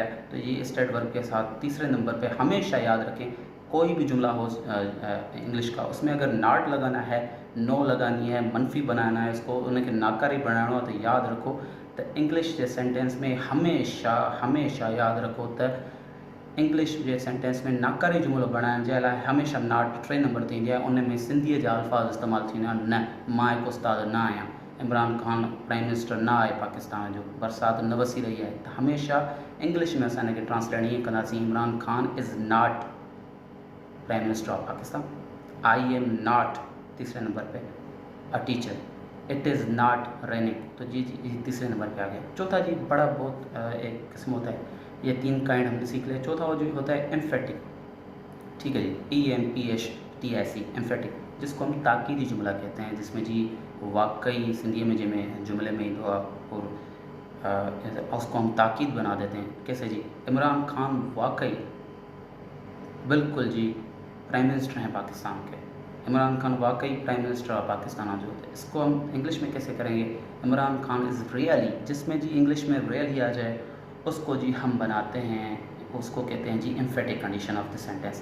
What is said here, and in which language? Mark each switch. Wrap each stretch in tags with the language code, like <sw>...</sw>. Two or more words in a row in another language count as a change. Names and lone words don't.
<ur>تو یہ</ur> <en>stated verb</en> <ur>کے ساتھ تیسرے نمبر پہ ہمیشہ یاد رکھیں، کوئی بھی جملہ ہو انگلش کا، اس میں اگر ناٹ لگانا ہے، نو لگانی ہے، منفی بنانا ہے، اس کو ان کے نکاری بنانا ہو، تو یاد رکھو</ur> <sd>तो इंग्लिश जे सेंटेंस में</sd> <ur>ہمیشہ یاد رکھو</ur> <sd>तो इंग्लिश जे सेंटेंस में नाकारी जुमिलो बणाइण जे लाइ हमेशह नाट 3 नंबर ते ईंदी आहे। उन में सिंधीअ जा अल्फाज़ इस्तेमालु थींदा आहिनि। न, मां हिकु उस्ताद न आहियां, इमरान खान</sd> <en>Prime Minister</en> <sd>न आहे पाकिस्तान जो, बरसाति न वसी रही आहे, त हमेशह इंग्लिश में असां हिनखे ट्रांसलेट ईअं कंदासीं, इमरान खान</sd> <en>is not Prime Minister of Pakistan. I am not</en> <ur>تیسرے نمبر پہ</ur> <en>a teacher, it is not raining,</en> <ur>تو جی تیسرے نمبر پہ آ گیا. چوتھا جی بڑا بہت ایک قسم ہوتا ہے، یہ 3 کائنڈ ہم نے سیکھ لیا. چوتھا جو ہوتا ہے ایمفیٹک، ٹھیک ہے جی، EMPHTIC ایمفیٹک، جس کو ہم تاکیدی جملہ کہتے ہیں، جس میں جی واقعی سندھی میں</ur> <sd>जंहिंमें जुमले में ईंदो आहे</sd> <ur>اور اس کو ہم تاکید بنا دیتے ہیں. کیسے جی، عمران خان واقعی بالکل جی</ur> <en>Prime Minister</en> <ur>ہیں پاکستان کے، عمران خان واقعی</ur> <en>Prime Minister of Pakistan</en> <ur>جو ہوتے ہیں. اس کو ہم انگلش میں کیسے کریں گے، عمران خان</ur> <en>is really,</en> <ur>جس میں جی انگلش میں ریئل ہی آ جائے، اس کو جی ہم بناتے ہیں، اس کو کہتے ہیں جی</ur> <en>emphatic condition of the sentence.</en>